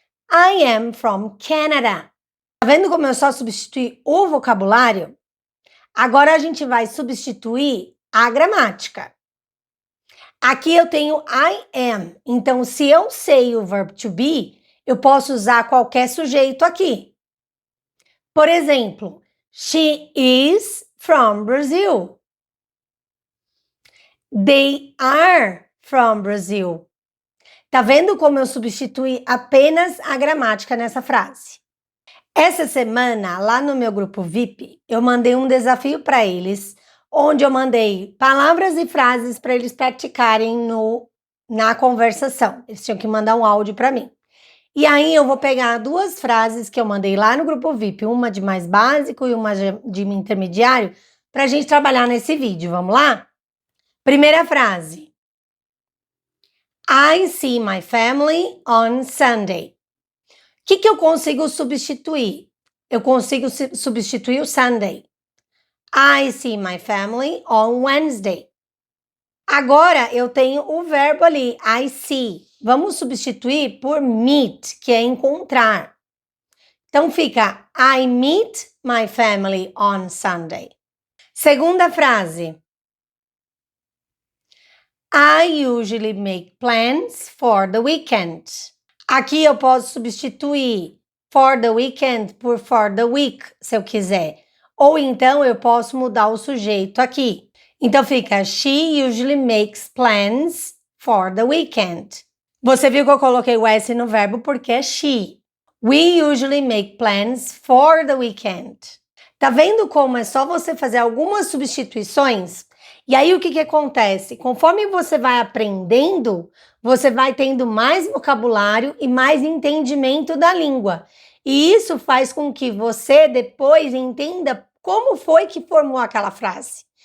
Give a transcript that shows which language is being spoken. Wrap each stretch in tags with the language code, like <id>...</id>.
<en>I am from Canada.</en> <pt>Tá vendo como eu só substituí o vocabulário? Agora a gente vai substituir a gramática. Aqui eu tenho</pt> <en>I am.</en> <pt>Então, se eu sei o verbo to be, eu posso usar qualquer sujeito aqui. Por exemplo,</pt> <en>she is from Brazil. They are from Brazil.</en> <pt>Tá vendo como eu substituí apenas a gramática nessa frase? Essa semana, lá no meu grupo VIP, eu mandei um desafio para eles, onde eu mandei palavras e frases para eles praticarem na conversação. Eles tinham que mandar um áudio para mim. E aí eu vou pegar duas frases que eu mandei lá no grupo VIP, uma de mais básico e uma de intermediário, para a gente trabalhar nesse vídeo. Vamos lá? Primeira frase.</pt> <en>I see my family on Sunday.</en> <pt>O que eu consigo substituir? Eu consigo substituir o Sunday.</pt> <en>I see my family on Wednesday.</en> <pt>Agora eu tenho o verbo ali,</pt> <en>I see.</en> <pt>Vamos substituir por meet, que é encontrar. Então fica,</pt> <en>I meet my family on Sunday.</en> <pt>Segunda frase.</pt> <en>I usually make plans for the weekend.</en> <pt>Aqui eu posso substituir</pt> <en>for the weekend</en> <pt>por</pt> <en>for the week,</en> <pt>se eu quiser. Ou então eu posso mudar o sujeito aqui. Então fica,</pt> <en>she usually makes plans for the weekend.</en> <pt>Você viu que eu coloquei o S no verbo porque é she.</pt> <en>We usually make plans for the weekend.</en> <pt>Tá vendo como é só você fazer algumas substituições? E aí o que acontece? Conforme você vai aprendendo, você vai tendo mais vocabulário e mais entendimento da língua. E isso faz com que você depois entenda como foi que formou aquela frase.</pt>